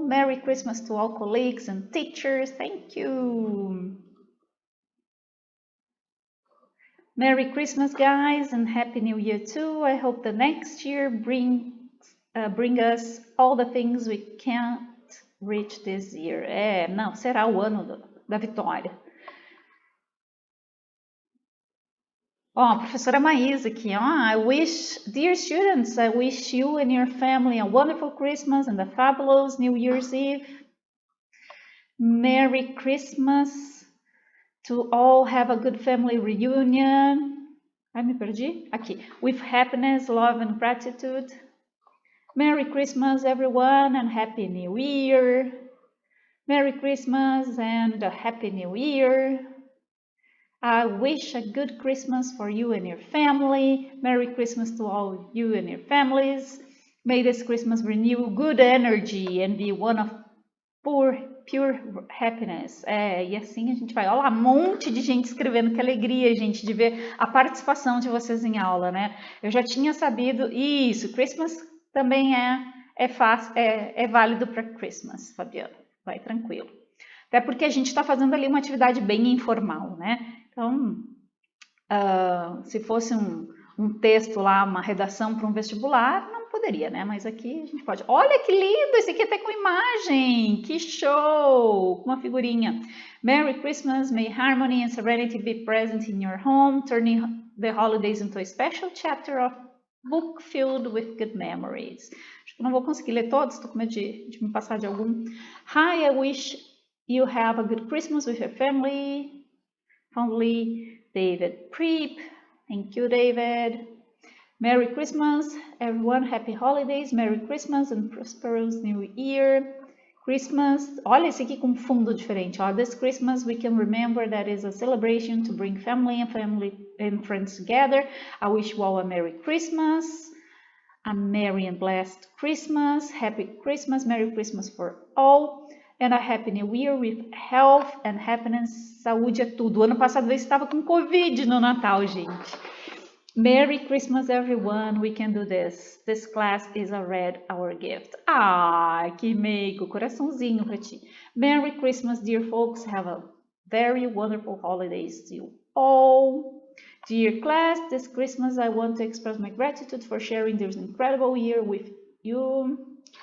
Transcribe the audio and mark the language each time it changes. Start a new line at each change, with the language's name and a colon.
English: Merry Christmas to all colleagues and teachers. Thank you. Merry Christmas, guys, and Happy New Year too. I hope the next year bring us all the things we can't reach this year.
Portuguese: Não, será o ano da vitória. Ó, professora Maísa aqui, ó.
English: Dear students, I wish you and your family a wonderful Christmas and a fabulous New Year's Eve. Merry Christmas to all. Have a good family reunion.
Portuguese: Ai, me perdi? Aqui.
English: With happiness, love and gratitude. Merry Christmas, everyone, and Happy New Year. Merry Christmas and a Happy New Year. I wish a good Christmas for you and your family. Merry Christmas to all you and your families. May this Christmas renew good energy and be one of pure happiness.
Portuguese: E assim a gente vai. Olha lá, um monte de gente escrevendo. Que alegria, gente, de ver a participação de vocês em aula, né? Eu já tinha sabido. Isso, Christmas também é válido para Christmas, Fabiana. Vai tranquilo. Até porque a gente está fazendo ali uma atividade bem informal, né? Então, se fosse um texto lá, uma redação para um vestibular, não poderia, né? Mas aqui a gente pode. Olha que lindo! Esse aqui até com imagem! Que show! Com uma figurinha.
English: Merry Christmas, may harmony and serenity be present in your home, turning the holidays into a special chapter of book filled with good memories.
Portuguese: Acho que não vou conseguir ler todos, estou com medo de me passar de algum.
English: Hi, I wish you have a good Christmas with your family. Fondly, David Preep. Thank you, David. Merry Christmas, everyone. Happy holidays. Merry Christmas and prosperous New Year. Christmas.
Portuguese: Olha esse aqui com fundo diferente. Ó.
English: This Christmas we can remember that is a celebration to bring family and friends together. I wish you all a Merry Christmas. A merry and blessed Christmas. Happy Christmas. Merry Christmas for all. And a Happy New Year with health and happiness.
Portuguese: Saúde é tudo. Ano passado eu estava com Covid no Natal, gente.
English: Merry Christmas, everyone. We can do this. This class is already our gift.
Portuguese: Ah, que meigo. Coraçãozinho pra ti.
English: Merry Christmas, dear folks. Have a very wonderful holidays to you all. Dear class, this Christmas I want to express my gratitude for sharing this incredible year with you.